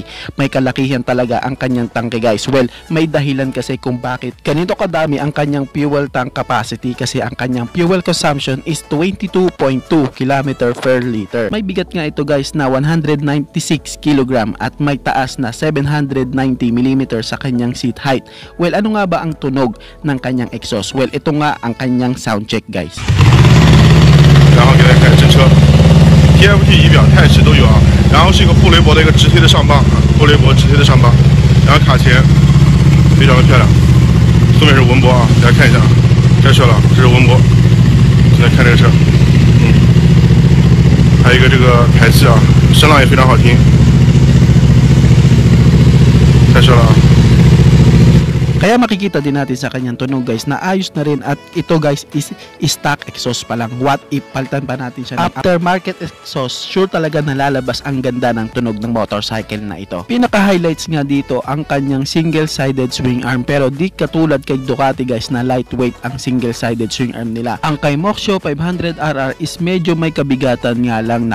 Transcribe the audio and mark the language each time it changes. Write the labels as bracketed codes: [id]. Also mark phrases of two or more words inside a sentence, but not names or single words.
[tl] May kalakihan talaga ang kanyang tangke, guys. Well, may dahilan kasi kung bakit ganito kadami ang kanyang [en] fuel tank capacity, [tl] kasi ang kanyang [en] fuel consumption is 22.2 km per liter. [tl] May bigat nga ito, guys, na 196 kg at may taas na 790mm sa kanyang [en] seat height. [tl] Well, ano nga ba ang tunog ng kanyang exhaust? Well, ito nga ang kanyang [en] sound check, [tl] guys. [zh] 然后给大家看真车 ，TFT 仪表、泰式都有啊。然后是一个布雷伯的一个直推的上磅啊，布雷伯直推的上磅。然后卡钳非常的漂亮，后面是文博啊，大家看一下啊，开车了，这是文博，现在看这个车，还有一个这个排气啊，声浪也非常好听，开车了啊。 [tl] Kaya makikita din natin sa kanyang tunog, guys, na ayos na rin, at ito, guys, [en] is stock exhaust [tl] pa lang. [en] What if [tl] palitan pa natin siya ng [en] aftermarket exhaust? [tl] Sure talaga nalalabas ang ganda ng tunog ng motorcycle na ito. Pinaka-highlights nga dito ang kanyang [en] single-sided swing arm, [tl] pero di katulad kay Ducati, guys, na lightweight ang [en] single-sided swing arm [tl] nila. Ang kay Moxio 500RR is medyo may kabigatan nga lang.